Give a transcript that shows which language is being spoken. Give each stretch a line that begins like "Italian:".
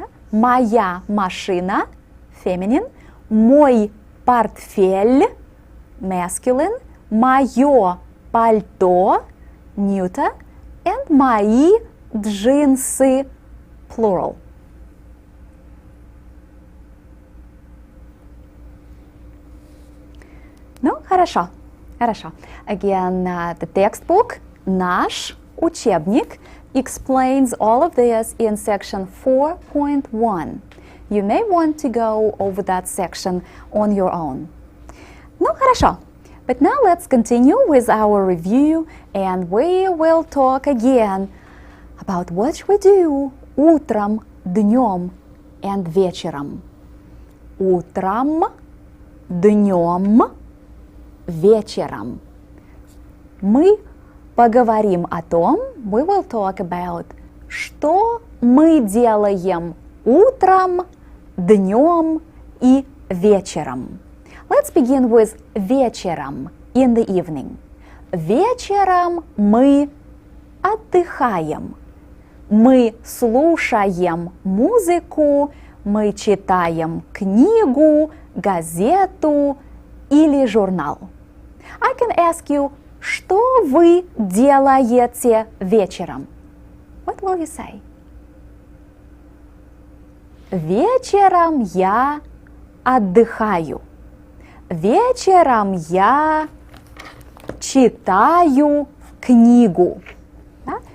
Russian: Моя машина, feminine. Мой портфель, masculine. Мое пальто, neuter. And мои джинсы, plural. Ну, хорошо. Хорошо.
English: Again, the textbook,
Russian: наш учебник,
English: explains all of this in section 4.1. You may want to go over that section on your own.
Russian: Ну, хорошо.
English: But now let's continue with our review, and we will talk again about what we do
Russian: утром, днем
English: and вечером.
Russian: Утром, днем, вечером. Мы поговорим о том,
English: we will talk about,
Russian: что мы делаем утром, днем и вечером.
English: Let's begin with вечером, in the evening.
Russian: Вечером мы отдыхаем. Мы слушаем музыку, мы читаем книгу, газету или журнал.
English: I can ask you,
Russian: что вы делаете вечером?
English: What will you say?
Russian: Вечером я отдыхаю. Вечером я читаю книгу. Да?